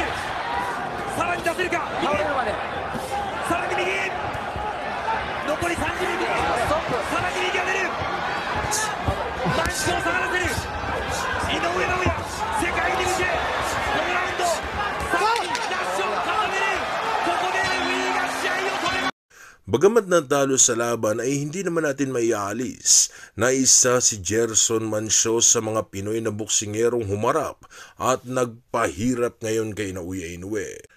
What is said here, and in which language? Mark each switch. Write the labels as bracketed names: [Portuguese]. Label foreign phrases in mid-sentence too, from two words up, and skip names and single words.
[Japanese] さらに出せるか。さらに右、残り30秒。さらに右が出る。マンションを下がらせる井上尚弥、世界に向けこのラウンドさらにラッシュを重ねる。ここでウィーが試合を止めます。 [Filipino] Bagamat natalo sa laban ay hindi naman natin maialis na isa si Gerson Mancio sa mga Pinoy na boksingerong humarap at nagpahirap ngayon kay Naoya Inoue.